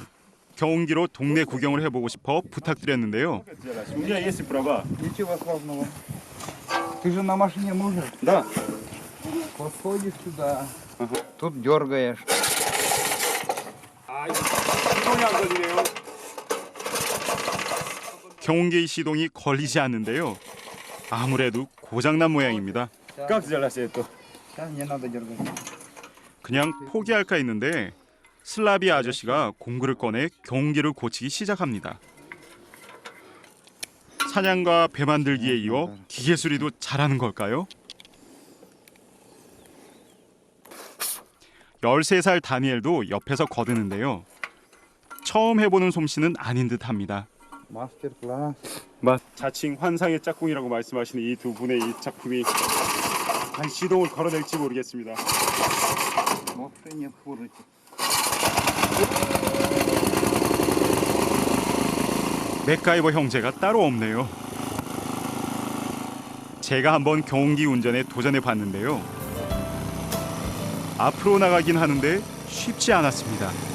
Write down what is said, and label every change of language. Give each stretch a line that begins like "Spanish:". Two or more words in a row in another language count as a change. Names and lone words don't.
Korean: 경운기로 동네 구경을 해보고 싶어 부탁드렸는데요.
Russian: У меня есть права. Ничего сложного. Ты же на машине можешь? Да. Подходишь сюда. Тут дергаешь.
Korean: 아, 이거 시동이 안 걸리네요. 경운기의 시동이 걸리지 않는데요. 아무래도 고장난 모양입니다.
Russian: Как сделать это? Сейчас не надо дергать.
Korean: 그냥 포기할까 했는데 슬라비 아저씨가 공구를 꺼내 경운기를 고치기 시작합니다. 사냥과 배 만들기에 이어 기계 수리도 잘하는 걸까요? 13살 다니엘도 옆에서 거드는데요. 처음 해보는 솜씨는 아닌 듯합니다.
Russian: Мастер-класс.
Korean: 자칭 환상의 짝꿍이라고 말씀하시는 이 두 분의 이 작품이 과연 시동을 걸어낼지 모르겠습니다.
Russian: Вообще не обхурите.
Korean: 맥가이버 형제가 따로 없네요. 제가 한번 경운기 운전에 도전해 봤는데요. 앞으로 나가긴 하는데 쉽지 않았습니다.